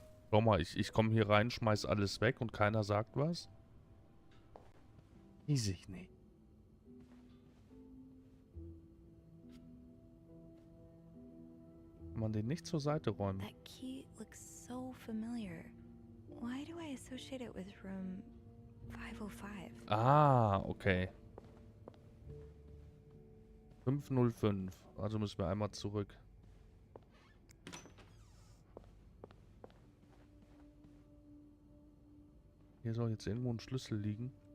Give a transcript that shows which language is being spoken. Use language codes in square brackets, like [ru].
[de] Schau mal, ich komme hier rein, schmeiß alles weg und keiner sagt was? Weiß ich nicht. Kann man den nicht zur Seite räumen? [en] That key looks so familiar. Why do I associate it with room 505? [de] Ah, okay. 505. Also müssen wir einmal zurück. Hier soll jetzt irgendwo ein Schlüssel liegen.